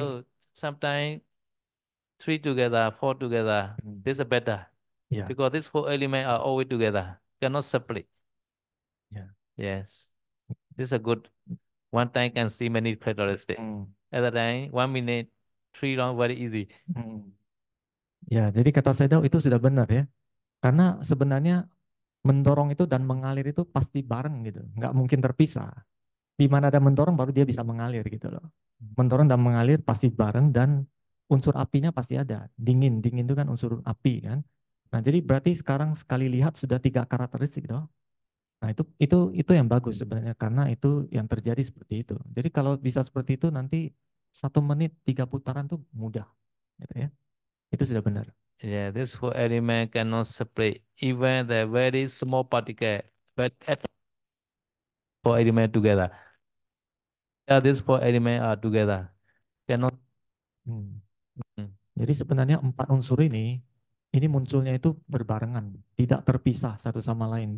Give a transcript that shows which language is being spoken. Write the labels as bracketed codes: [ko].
[en] Although sometimes three together, four together, Mm, this is better yeah, because these four elements are always together, cannot separate. yeah. Yes, this is a good. One time can see many characteristics. Mm, Other time, 1 minute, three round very easy. mm. [id] Ya, jadi kata Sedo itu sudah benar ya. Karena sebenarnya mendorong itu dan mengalir itu pasti bareng gitu, nggak mungkin terpisah. Di mana ada mendorong baru dia bisa mengalir gitu loh. Mendorong dan mengalir pasti bareng dan unsur apinya pasti ada. Dingin, dingin itu kan unsur api kan. Nah, jadi berarti sekarang sekali lihat sudah tiga karakteristik toh. Nah, itu yang bagus sebenarnya karena itu yang terjadi seperti itu. Jadi kalau bisa seperti itu nanti 1 menit 3 putaran tuh mudah gitu ya. Itu sudah benar. [en] Yeah, this four element cannot separate. Even the very small particle, but at four element together. Yeah, these four element are together. Cannot. Hmm. Mm. [id] Jadi sebenarnya empat unsur ini munculnya itu berbarengan, tidak terpisah satu sama lain.